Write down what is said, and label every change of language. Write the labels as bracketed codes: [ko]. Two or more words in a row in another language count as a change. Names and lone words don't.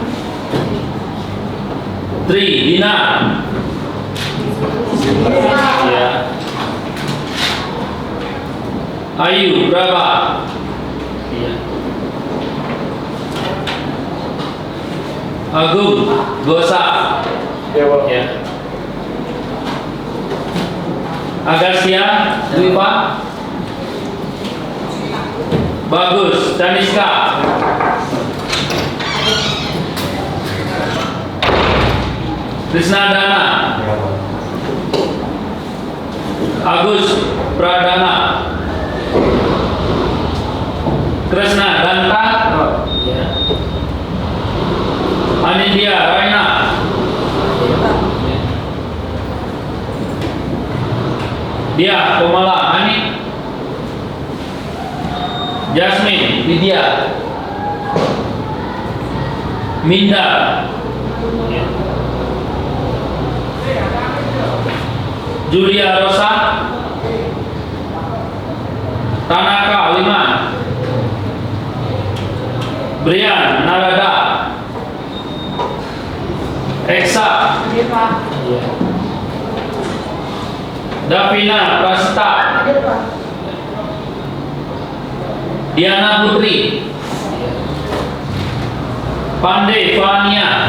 [id] Tri Dina, ya. Ayu berapa? Iya. Agung Gosa. Ya, Pak. Ya. Agastia Dwipa. Bagus. Daniska. Krisnadana. Agus Pradana. Krisna Danta. Anindya Raina. Dia Komala Ani. Jasmine Vidya. Minda. Julia Rosa. Tanaka Liman. Brian Narada. Eksa. Davina Prasta. Diana Putri. Pandey Fania.